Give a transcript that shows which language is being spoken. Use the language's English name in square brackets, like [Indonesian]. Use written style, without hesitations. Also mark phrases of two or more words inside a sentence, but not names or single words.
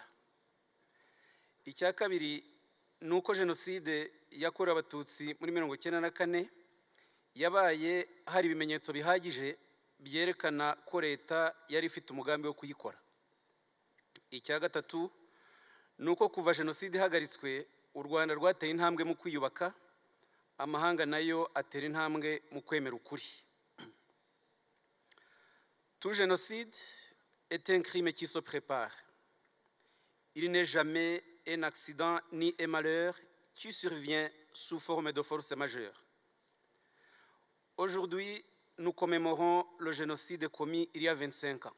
[Kinyarwanda] Icya kabiri ni uko jenoside yakorewe abatutsi muri 1994 yabaye hari ibimenyetso bihagije byerekana ko leta yari ifite umugambi wo kuyikora. Icya gatatu ni uko kuva jenoside ihagaritswe u Rwanda rwateye intambwe mu kwiyubaka, amahanga nayo atera intambwe mu kwemera ukuri. [French] Tout génocide est un crime qui se prépare. Il n'est jamais un accident ni un malheur qui survient sous forme de force majeure. Aujourd'hui, nous commémorons le génocide commis il y a 25 ans.